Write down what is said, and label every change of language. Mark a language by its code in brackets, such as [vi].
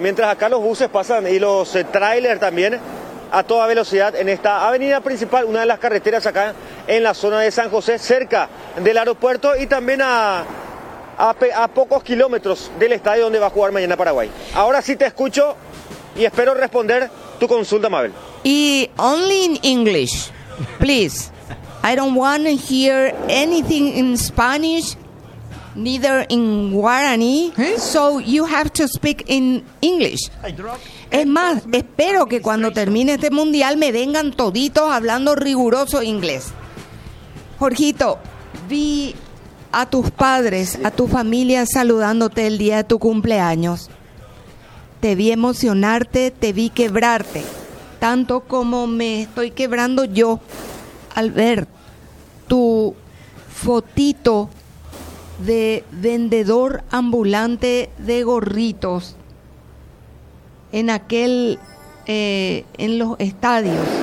[es] Mientras acá los buses pasan y los trailers también a toda velocidad en esta avenida principal, una de las carreteras acá en la zona de San José, cerca del aeropuerto y también a pocos kilómetros del estadio donde va a jugar mañana Paraguay. Ahora sí te escucho y espero responder tu consulta, Mabel. [en] Y only in English, please. I don't want to hear anything in Spanish, neither in Guarani, so you have to speak in English. [es] Es más, espero que cuando termine este mundial me vengan toditos hablando riguroso inglés. Jorgito, vi a tus padres, a tu familia saludándote el día de tu cumpleaños. Te vi emocionarte, te vi quebrarte, tanto como me estoy quebrando yo al ver tu fotito de vendedor ambulante de gorritos en aquel en los estadios.